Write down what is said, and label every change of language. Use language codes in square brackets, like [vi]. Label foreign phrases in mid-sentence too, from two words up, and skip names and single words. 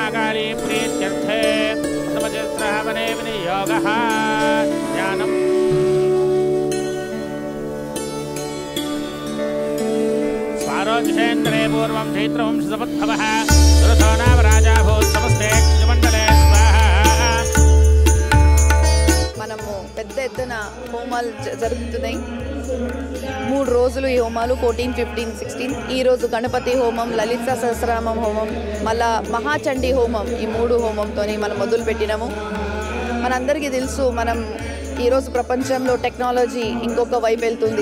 [sa] काली प्रीत्यर्थे समचित्रहवने विनियोगः ज्ञानम् स्वारोजिषेन्द्रे पूर्वं चैत्रवंशसमुद्भवः सुरथो नाम राजा भूत् समस्ते क्षुमण्डले स्वाहा [te] మనము పెద్ద ఎత్తున హోమాలు జరుగుతున్నాయి 3 రోజులు ఈ హోమాలు 14, 15, 16 ఈ రోజు గణపతి హోమం లలిత సహస్రనామం హోమం మళ్ళా మహాచండీ హోమం ఈ 3 హోమంతోని మనం మొదలు పెట్టినాము మనందరికీ తెలుసు మనం ఈరోజు ప్రపంచంలో టెక్నాలజీ ఇంకొక వైపు వెళ్తుంది